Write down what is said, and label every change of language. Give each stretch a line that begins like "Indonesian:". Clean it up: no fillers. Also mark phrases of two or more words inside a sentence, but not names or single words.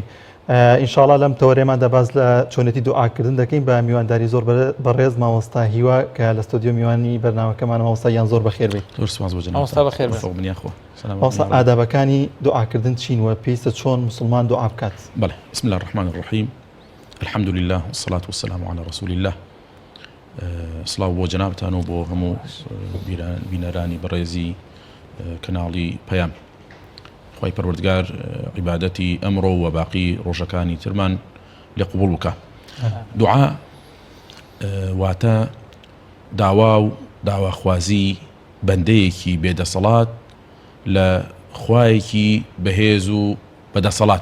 Central Kurdish: ئینشاءڵا لەم تەوەرێماندا باز لە چۆنێتی دوعاکردن دەکەین بە میوانداری زۆر بەڕێز مامۆستا هیوا کە لە ستۆدیۆ میوانی بەرنامەکەمان مامۆستا یان زۆر بەخێر بێت. مامۆستا ئادابەکانی دوعاکردن چین و پێویستە چۆن مسلمان دوعا بکات؟
Arabic: بەڵێ بسم الله الرحمن الرحیم الحمد لله والصلاة والسلام على رسول الله.
Central Kurdish: سڵاو بۆ جەنابتان و بۆ هەموو بینەرانی بەڕێزی کەناڵی پەیام. خوای پەروەردگار عیبادەتی ئەمڕۆ و باقی ڕۆژەکانی ترمان لێ قبوڵ بکە. دوعا واتە داوا و داواخوازی بەندەیەکی بێدەسەڵات لە خوایەکی بەهێز و بەدەسەڵات